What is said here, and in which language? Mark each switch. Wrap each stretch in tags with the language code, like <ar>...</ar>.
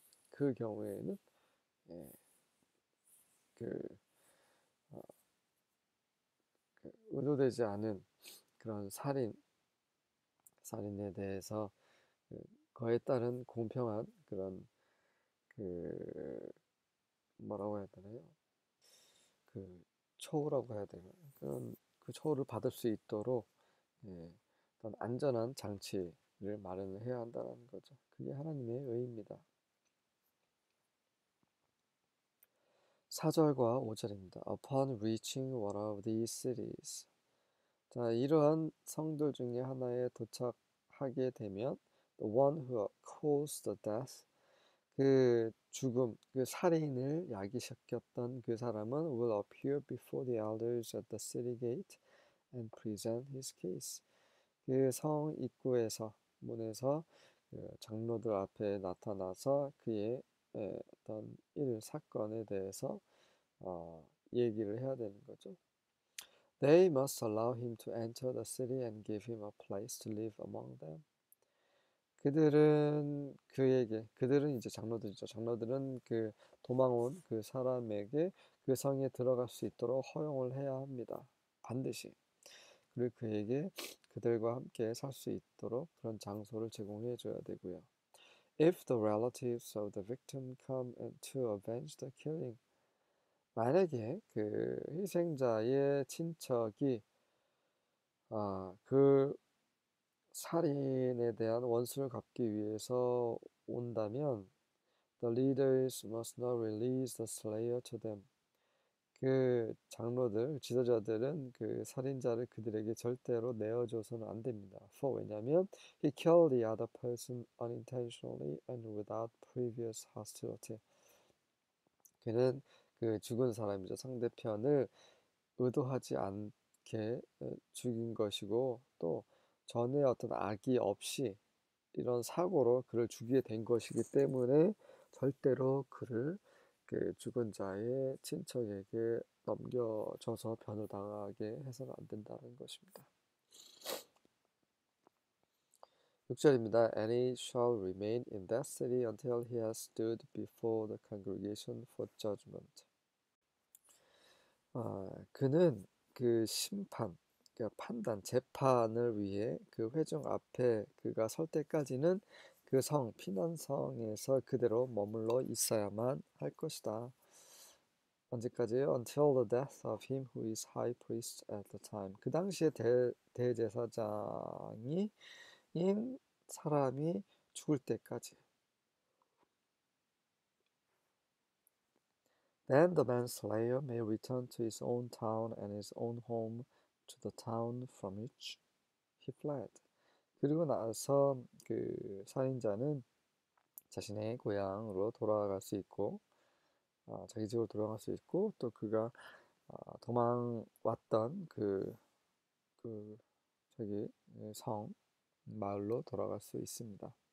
<ko>그 경우에는 그, 어, 그 의도되지 않은 그런 살인에 대해서 그에 따른 공평한 그런 그 뭐라고 해야 되나요? 그 처우라고 해야 되나? 그런 그 처우를 받을 수 있도록 어떤 안전한 장치를 마련을 해야 한다는 거죠. 그게 하나님의 의입니다. 4절과 5절입니다.</ko> <en>Upon reaching one of these cities.</en> <ko>자, 이러한 성들 중에 하나에 도착하게 되면</ko> <en>the one who caused the death,</en> <ko>그 죽음, 그 살인을 야기시켰던 그 사람은</ko> <en>will appear before the elders at the city gate and present his case.</en> <ko>그 성 입구에서 문에서 그 장로들 앞에 나타나서 그의 어떤 사건에 대해서 얘기를 해야 되는 거죠.</ko> <en>They must allow him to enter the city and give him a place to live among them.</en> <ko>그들은 이제 장로들이죠. 장로들은 그 도망온 그 사람에게 그 성에 들어갈 수 있도록 허용을 해야 합니다. 반드시. 그리고 그에게 그들과 함께 살 수 있도록 그런 장소를 제공해 줘야 되고요.</ko> <en>If the relatives of the victim come to avenge the killing,</en> <ko>만약에 그 희생자의 친척이 그 살인에 대한 원수를 갚기 위해서 온다면</ko> <en>the leaders must not release the slayer to them.</en> <ko>그 장로들, 지도자들은 그 살인자를 그들에게 절대로 내어줘서는 안 됩니다. 왜냐하면</ko> <en>he killed the other person unintentionally and without previous hostility.</en> <ko>그는 그 죽은 사람이죠. 상대편을 의도하지 않게 죽인 것이고 또 전에 어떤 악의 없이 이런 사고로 그를 죽이게 된 것이기 때문에 절대로 그를 그 죽은 자의 친척에게 넘겨줘서 변호당하게 해서는 안 된다는 것입니다. 6절입니다.</ko> <en>And he shall remain in that city until he has stood before the congregation for judgment.</en> <ko>그는 그 심판, 그러니까 판단, 재판을 위해 그 회중 앞에 그가 설 때까지는 그 성, 피난성에서 그대로 머물러 있어야만 할 것이다. 언제까지요?</ko> <en>Until the death of him who is high priest at the time.</en> <ko>그 당시에 대제사장인 사람이 죽을 때까지.</ko> <en>Then the manslayer may return to his own town and his own home to the town from which he fled.</en> <ko>그리고 나서 그 살인자는 자신의 고향으로 돌아갈 수 있고, 자기 집으로 돌아갈 수 있고, 또 그가 도망왔던 저기 성 마을로 돌아갈 수 있습니다.</ko>